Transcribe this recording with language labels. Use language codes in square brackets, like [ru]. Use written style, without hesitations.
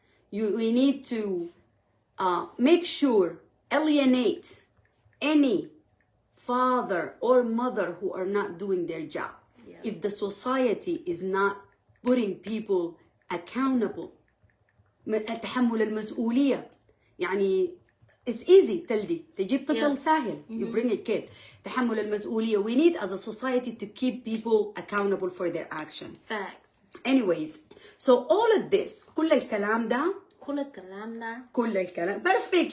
[en] We need to make sure, alienate any father or mother who are not doing their job. Yeah. If the society is not putting people accountable, [ar] تحمل المسؤولية. يعني [en] it's easy [ar] تجيب طفل سهل. [en] You bring a kid. [ar] تحمل المسؤولية. [en] We need as a society to keep people accountable for their action. Facts. Anyways, so all of this, [ar] كل الكلام ده كل الكلام [en] perfect.